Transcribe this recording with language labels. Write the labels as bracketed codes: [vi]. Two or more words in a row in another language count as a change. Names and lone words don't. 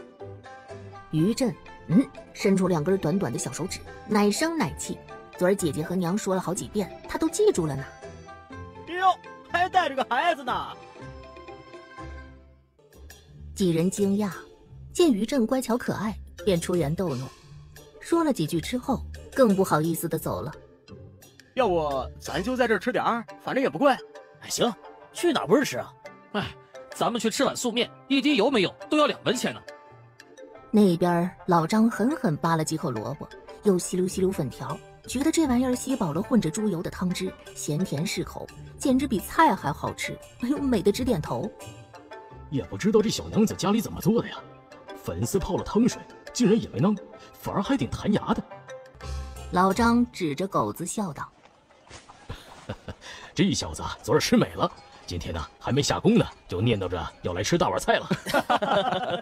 [zh] 於震，伸出2根短短的小手指，奶聲奶氣。昨兒姐姐和娘說了好幾遍，她都記住了呢。喲，還帶着個孩子呢。幾人驚訝，見於震乖巧可愛，便出言逗弄，說了幾句之後，更不好意思地走了。要不咱就在這兒吃點兒，反正也不貴。哎，行，去哪兒不是吃啊？哎，咱們去吃碗素麵，一滴油沒有，都要2文錢呢。那邊老張狠狠扒了幾口蘿蔔，又吸溜吸溜粉條，覺得這玩意兒吸飽了混着豬油的湯汁，鹹甜適口，簡直比菜還好吃。哎呦，美得直點頭。也不知道這小娘子家裡怎麼做的呀，粉絲泡了湯水，竟然也沒囔，反而還挺彈牙的。老張指着狗子笑道：“ 這小子昨兒吃美了，今天呢還沒下工呢，就念叨着要來吃大碗菜了。”